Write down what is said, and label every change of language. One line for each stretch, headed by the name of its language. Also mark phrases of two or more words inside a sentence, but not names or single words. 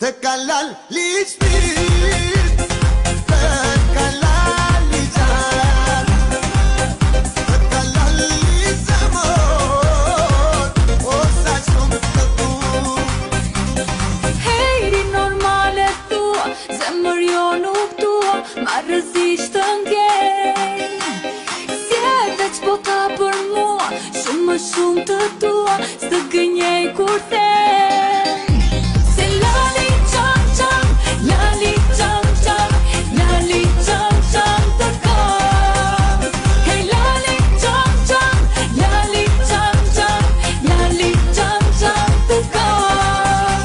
Romany: kalal liçmir Te kalal liçan Te kalal liçamor
Albanian: O sa shumë të du Hejri normale thua Zemër jo nuk tua Ma rëzish të ngej Si e veç bota për mua Shumë më shumë të tua Së gënjej kur them Se lali qam qam Lali qam qam Lali qam qam të kam Hej lali qam qam Lali qam qam Lali qam qam të kam